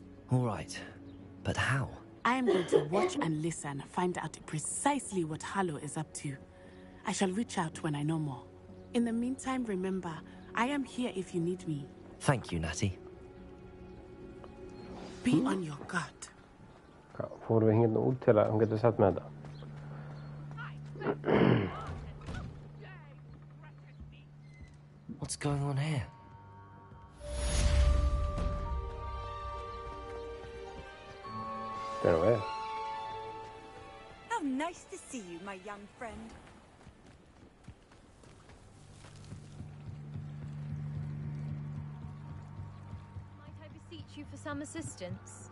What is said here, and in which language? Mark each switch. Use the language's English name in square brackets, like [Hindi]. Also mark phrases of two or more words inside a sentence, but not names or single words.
[English] All right, but how? I am going to watch and listen, find out precisely what Harlow is up to. I shall reach out when I know more. In the meantime, remember, I am here if you need me. Thank you, Natty. Be on your guard. [Icelandic] Fórum við hingað út til að hún getur satt með þetta. [English] going on here? Don't know. How nice to see you, my young friend. Might I beseech you for some assistance?